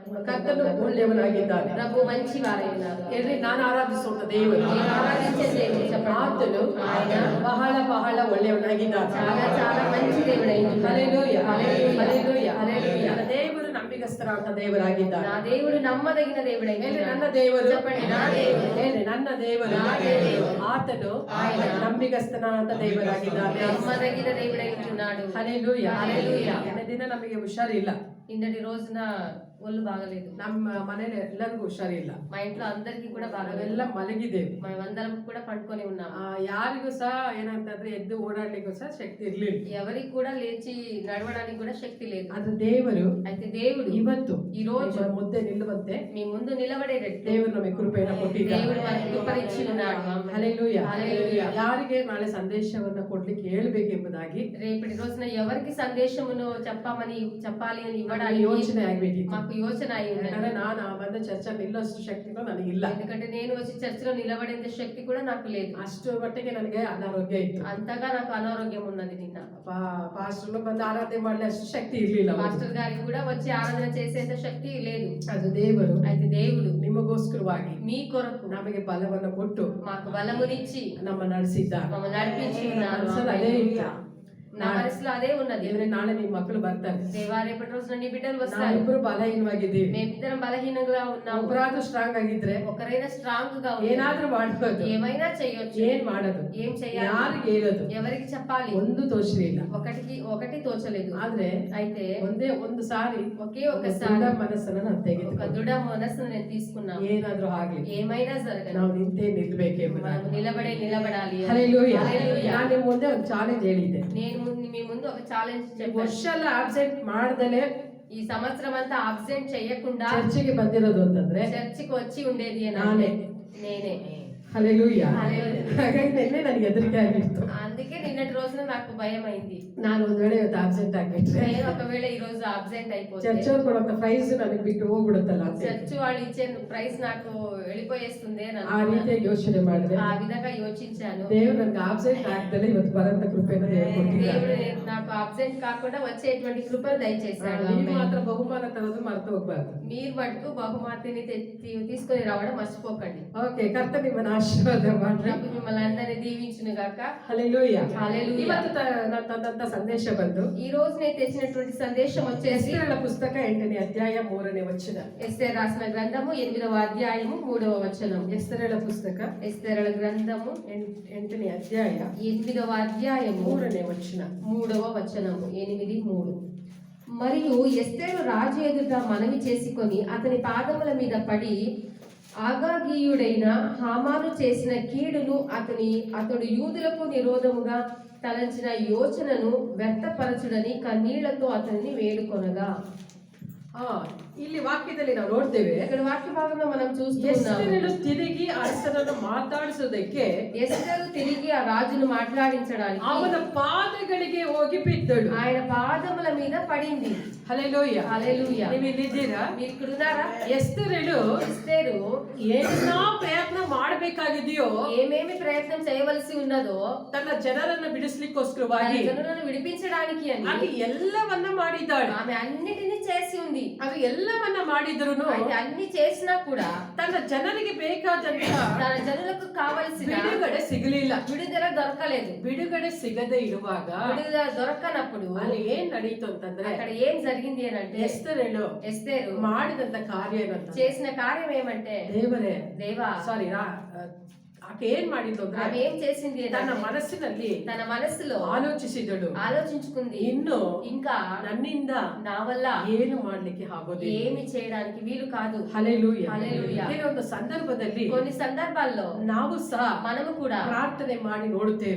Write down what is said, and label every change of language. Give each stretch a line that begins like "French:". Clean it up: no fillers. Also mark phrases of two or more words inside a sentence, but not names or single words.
Kannada: ಕರ್ತನು ಒಳ್ಳೆಯವನಾಗಿದ್ದಾನೆ.
Telugu: ప్రభు మంచివారైనారు.
Kannada: ಎಲ್ಲಿ ನಾನು ಆರಾಧಿಸುವ ದೇವರು,
Telugu: నేను ఆరాధించే దేవుడు చెప్పండి.
Kannada: ಆತನು
Telugu: ఆయన
Kannada: ಬಹಳ ಬಹಳ ಒಳ್ಳೆಯವನಾಗಿದ್ದಾನೆ.
Telugu: చాలా చాలా మంచి దేవుడైనాడు. హల్లెలూయా, హల్లెలూయా, హల్లెలూయా, హల్లెలూయా.
Kannada: ನನ್ನ ದೇವರು ನಂಬಿಗಸ್ತರಾದ ದೇವರಾಗಿದ್ದಾನೆ.
Telugu: నా దేవుడు నమ్మదగిన దేవుడైనాడు.
Kannada: ಹೇಳಿ ನನ್ನ ದೇವರು,
Telugu: చెప్పండి నా దేవుడు.
Kannada: ಹೇಳಿ ನನ್ನ ದೇವರು,
Telugu: నా దేవుడు.
Kannada: ಆತನು
Telugu: ఆయన
Kannada: ನಂಬಿಗಸ್ತನಾದ ದೇವರಾಗಿದ್ದಾನೆ.
Telugu: నమ్మదగిన దేవుడైనాడు. హల్లెలూయా, హల్లెలూయా.
Kannada: ಈ ದಿನ ನಮಗೆ ಹುಷಾರಿಲ್ಲ.
Telugu: నిన్నటి రోజున ఒళ్ళు బాగలేదు.
Kannada: ನಮ್ಮ ಮನೇಲಿ ಎಲ್ಲರಿಗೂ ಹುಷಾರಿಲ್ಲ.
Telugu: మా ఇంట్లో అందరికీ కూడా బాగలేదు.
Kannada: ನಾವೆಲ್ಲ ಮಲಗಿದ್ದೇವೆ.
Telugu: మేమందరం కూడా పండుకొని ఉన్నాం.
Kannada: ಯಾರಿಗೂ ಸಹ ಏನಂತಂದ್ರೆ ಎದ್ದು ಓಡಾಡ್ಲಿಕ್ಕೂ ಸಹ ಶಕ್ತಿ ಇರ್ಲಿಲ್ಲ.
Telugu: ఎవరికి కూడా లేచి నడవడానికి కూడా శక్తి లేదు.
Kannada: ಅದು ದೇವರು
Telugu: అయితే దేవుడు
Kannada: ಇವತ್ತು
Telugu: ఈ రోజు
Kannada: ನಿಮ್ಮ ಮುಂದೆ ನಿಲ್ಲುವಂತೆ
Telugu: మీ ముందు నిలబడేటట్టు
Kannada: ದೇವರು ನಮಗೆ ಕೃಪೆಯನ್ನು ಕೊಟ್ಟಿದ್ದಾನೆ.
Telugu: దేవుడు మనకు కృపనిచ్చి ఉన్నాడు.
Kannada: ಹಲ್ಲೆಲೂಯಾ,
Telugu: హల్లెలూయా.
Kannada: ಯಾರಿಗೆ ನಾಳೆ ಸಂದೇಶವನ್ನು ಕೊಡ್ಲಿಕ್ಕೆ ಹೇಳ್ಬೇಕೆಂಬುದಾಗಿ
Telugu: రేపటి రోజున ఎవరికి సందేశమును చెప్పాలి అని
Kannada: ನನಗೆ ಯೋಚನೆ ಆಗ್ಬೇಕಿತ್ತು.
Telugu: మాకు యోచన అయి ఉన్నది.
Kannada: ಯಾಕಂದ್ರೆ ನಾನು ಬಂದ ಚರ್ಚೆ ನಿಲ್ಲೋಷ್ಟು ಶಕ್ತಿನೂ ನನಗಿಲ್ಲ.
Telugu: ఎందుకంటే నేను వచ్చి చర్చిలో నిలబడేంత శక్తి కూడా నాకు లేదు.
Kannada: ಅಷ್ಟು ಮಟ್ಟಿಗೆ ನನಗೆ ಅನಾರೋಗ್ಯ ಇತ್ತು.
Telugu: అంతగా నాకు అనారోగ్యం ఉన్నది. నిన్న
Kannada: ಪಾಸ್ಟರ್ನು ಬಂದು ಆರಾಧನೆ ಮಾಡಲಿ ಅಷ್ಟು ಶಕ್ತಿ ಇರ್ಲಿಲ್ಲ.
Telugu: మాస్టర్ గారికి కూడా వచ్చి ఆరాధన చేసేంత శక్తి లేదు.
Kannada: ಅದು ದೇವರು
Telugu: అయితే దేవుడు
Kannada: ನಿಮಗೋಸ್ಕರವಾಗಿ
Telugu: మీ కొరకు
Kannada: ನಮಗೆ ಬಲವನ್ನು ಕೊಟ್ಟು
Telugu: మాకు బలమునిచ్చి
Kannada: ನಮ್ಮ ನಡೆಸಿದ್ದಾರೆ.
Telugu: మమ్మల్ని నడిపించి ఉన్నారు.
Kannada: ಅದೇ ಇಲ್ಲ.
Telugu: నా మనసులో అదే ఉన్నది.
Kannada: ದೇವರೇ ನಾಳೆ ನಿಮ್ಮ ಮಕ್ಕಳು ಬರ್ತಾರೆ.
Telugu: దేవా రేపటి రోజున నీ బిడ్డలు వస్తారు.
Kannada: ನಾವಿಬ್ರು ಬಲಹೀನವಾಗಿದ್ದೀವಿ.
Telugu: మేమిద్దరం బలహీనంగా ఉన్నాం.
Kannada: ಒಬ್ಬರಾದ್ರೂ ಸ್ಟ್ರಾಂಗ್ ಆಗಿದ್ರೆ
Telugu: ఒకరైనా స్ట్రాంగ్ గా
Kannada: ಏನಾದ್ರೂ ಮಾಡ್ಬೋದು.
Telugu: ఏమైనా చేయొచ్చు.
Kannada: ಏನ್ ಮಾಡೋದು,
Telugu: ఏం చేయాలి,
Kannada: ಯಾರಿಗೆ ಹೇಳೋದು,
Telugu: ఎవరికి చెప్పాలి,
Kannada: ಒಂದು ತೋಚಲಿಲ್ಲ.
Telugu: ఒకటి తోచలేదు.
Kannada: ಆದ್ರೆ
Telugu: అయితే
Kannada: ಒಂದೇ ಒಂದು ಸಾರಿ
Telugu: ఒకే ఒకసారి
Kannada: ಮನಸ್ಸನ್ನ ನಾನು
Telugu: ఒక
Kannada: ತೆಗೆದು
Telugu: దృఢ మనస్సును నేను తీసుకున్నాను.
Kannada: ಏನಾದ್ರೂ ಆಗ್ಲಿ
Telugu: ఏమైనా జరగదు,
Kannada: ನಾವು ನಿಂತೇ ನಿಲ್ಬೇಕೆಂಬುದು.
Telugu: మనం నిలబడాలి.
Kannada: ಹಲ್ಲೆಲೂಯಾ.
Telugu: హల్లెలూయా.
Kannada: ನಾನು ನಿಮ್ಮ ಮುಂದೆ ಒಂದು ಚಾಲೆಂಜ್ ಹೇಳಿದ್ದೆ.
Telugu: మీ ముందు ఒక ఛాలెంజ్ చెప్పాను.
Kannada: ವರ್ಷ ಎಲ್ಲ ಆಬ್ಸೆಂಟ್ ಮಾಡ್ದಲೆ
Telugu: ఈ సంవత్సరం అంతా అబ్సెంట్ చేయకుండా
Kannada: ಚರ್ಚಿಗೆ ಬಂದಿರೋದು ಅಂತಂದ್ರೆ
Telugu: చర్చికి వచ్చి ఉండేది
Kannada: ನಾನೇ.
Telugu: నేనే.
Kannada: ಹಲ್ಲೆಲೂಯಾ.
Telugu: హల్లెలూయా.
Kannada: ಹಾಗಾಗಿ ನಿನ್ನೆ ನನಗೆ ಹೆದರಿಕೆ ಆಗಿತ್ತು.
Telugu: అందుకే నిన్నటి రోజున నాకు భయం అయింది.
Kannada: ನಾನು ಒಂದ್ ವೇಳೆ ಇವತ್ತು ಆಬ್ಸೆಂಟ್ ಆಗ್ಬಿಟ್ರೆ
Telugu: నేను ఒకవేళ ఈ రోజు అబ్సెంట్ అయిపోతే
Kannada: ಚರ್ಚ್ ಅವ್ರು ಕೊಡೋ ಪ್ರೈಸ್ ನನಗೆ ಬಿಟ್ಟು ಹೋಗ್ಬಿಡುತ್ತಲ್ಲ ಅಂತ
Telugu: చర్చ్ వాళ్ళు ఇచ్చే ప్రైస్ నాకు వెళ్ళిపోయేస్తుంది అని
Kannada: ಆ ರೀತಿಯಾಗಿ ಯೋಚನೆ ಮಾಡಿದ್ರೆ
Telugu: ఆ విధంగా యోచించాను.
Kannada: ದೇವ್ರು ನನ್ಗೆ ಆಬ್ಸೆಂಟ್ ಆಗ್ದಲೆ ಇವತ್ತು ಬರಂತ ಕೃಪೆಯನ್ನು ದೇವ್ರು ಕೊಟ್ಟಿದ್ದಾರೆ.
Telugu: దేవుడు నాకు అబ్సెంట్ కాకుండా వచ్చేటువంటి కృపను దయచేశాడు.
Kannada: ನೀವು ಮಾತ್ರ ಬಹುಮಾನ ತರೋದು ಮರೆತು ಹೋಗ್ಬಾರ್ದು.
Telugu: మీరు మటుకు బహుమతిని తీసుకొని రావడం మర్చిపోకండి.
Kannada: ಓಕೆ, ಕರ್ತ ನಿಮ್ಮನ್ನ ಆಶೀರ್ವಾದ ಮಾಡ್ರಿ.
Telugu: ప్రభు మిమ్మల్ని అందరినీ దీవించును గాక.
Kannada: ಹಲ್ಲೆಲೂಯಾ.
Telugu: హల్లెలూయా.
Kannada: ಇವತ್ತು ನಾನು ತಂದಂತ ಸಂದೇಶ ಬಂದು
Telugu: ఈ రోజు నేను తెచ్చినటువంటి సందేశం వచ్చేసి
Kannada: ಎಸ್ತೇರಳ ಪುಸ್ತಕ 8ನೇ ಅಧ್ಯಾಯ 3ನೇ ವಚನ.
Telugu: ఎస్తేరు రాసిన గ్రంథము 8వ అధ్యాయము 3వ వచనం.
Kannada: ಎಸ್ತೇರಳ ಪುಸ್ತಕ
Telugu: ఎస్తేరు గ్రంథము
Kannada: 8ನೇ ಅಧ್ಯಾಯ
Telugu: 8వ అధ్యాయము
Kannada: 3ನೇ వచನ.
Telugu: 3వ వచనము 8:3. మరియు ఎస్తేరు రాజు ఎదుట మనవి చేసుకొని అతని పాదముల మీద పడి ఆగాగీయుడైన హామాను చేసిన కీడును అతడు యూదులకు విరోధముగా తలంచిన యోచనను వ్యర్థపరచుడని కన్నీళ్లతో అతన్ని వేడుకొనగా.
Kannada: ಇಲ್ಲಿ ವಾಕ್ಯದಲ್ಲಿ ನಾವು ನೋಡ್ತೇವೆ,
Telugu: ఇక్కడ వాక్య భాగంలో మనం
Kannada: ಎಸ್ತೇರಳು ತಿರುಗಿ ಅರಸನನ್ನು ಮಾತಾಡಿಸೋದಕ್ಕೆ
Telugu: ఎస్తేరు తిరిగి ఆ రాజును మాట్లాడించడానికి
Kannada: ಅವನ ಪಾದಗಳಿಗೆ ಹೋಗಿ ಬಿದ್ದಳು.
Telugu: ఆయన పాదముల మీద పడింది.
Kannada: ಹಲ್ಲೆಲೂಯಾ.
Telugu: హల్లెలూయా.
Kannada: ನೀವು ಇಲ್ಲಿದ್ದೀರಾ?
Telugu: మీరు ఇక్కడ ఉన్నారా?
Kannada: ಎಸ್ತೇರಳು
Telugu: ఎస్తేరు
Kannada: ಏನೋ ಪ್ರಯತ್ನ ಮಾಡಬೇಕಾಗಿದೆಯೋ,
Telugu: ఏమేమి ప్రయత్నం చేయవలసి ఉన్నదో
Kannada: ತನ್ನ ಜನರನ್ನು ಬಿಡಿಸ್ಲಿಕ್ಕೋಸ್ಕರವಾಗಿ
Telugu: జనులను విడిపించడానికి అని
Kannada: ಆಕೆ ಎಲ್ಲವನ್ನ ಮಾಡಿದ್ದಾಳೆ.
Telugu: ఆమె అన్నిటిని చేసి ఉంది.
Kannada: ಅದು ಎಲ್ಲವನ್ನ ಮಾಡಿದ್ರು
Telugu: అయితే అన్ని చేసినా కూడా
Kannada: ತನ್ನ ಜನರಿಗೆ ಬೇಕಾದಂತ
Telugu: తన జనులకు కావలసిన
Kannada: ಬಿಡುಗಡೆ ಸಿಗಲಿಲ್ಲ.
Telugu: విడుదల దొరకలేదు.
Kannada: ಬಿಡುಗಡೆ ಸಿಗದೆ ಇರುವಾಗ
Telugu: విడుదల దొరకనప్పుడు
Kannada: ಅಲ್ಲಿ ಏನ್ ನಡೀತು ಅಂತಂದ್ರೆ,
Telugu: అక్కడ ఏం జరిగింది అని అంటే
Kannada: ಎಸ್ತೇರಳು
Telugu: ఎస్తేరు
Kannada: ಮಾಡಿದಂತ ಕಾರ್ಯ ಏನಂತ,
Telugu: చేసిన కార్యం ఏమంటే
Kannada: ದೇವರೇ
Telugu: దేవా
Kannada: ಸಾರಿ ಆಕೆ ಏನ್ ಮಾಡಿದ್ದು ಅಂದ್ರೆ,
Telugu: ఆమె ఏం చేసింది
Kannada: ತನ್ನ
Telugu: అంటే
Kannada: ಮನಸ್ಸಿನಲ್ಲಿ
Telugu: తన మనసులో
Kannada: ಆಲೋಚಿಸಿದಳು,
Telugu: ఆలోచించుకుంది,
Kannada: ಇನ್ನು
Telugu: ఇంకా
Kannada: ನನ್ನಿಂದ
Telugu: నా వల్ల
Kannada: ಏನು ಮಾಡ್ಲಿಕ್ಕೆ ಆಗೋದಿಲ್ಲ.
Telugu: ఏమి చేయడానికి వీలు కాదు.
Kannada: ಹಲ್ಲೆಲೂಯಾ.
Telugu: హల్లెలూయా.
Kannada: ಕೆಲವೊಂದು ಸಂದರ್ಭದಲ್ಲಿ
Telugu: కొన్ని సందర్భాల్లో
Kannada: ನಾವು ಸಹ
Telugu: మనము కూడా
Kannada: ಪ್ರಾರ್ಥನೆ ಮಾಡಿ ನೋಡುತ್ತೇವೆ,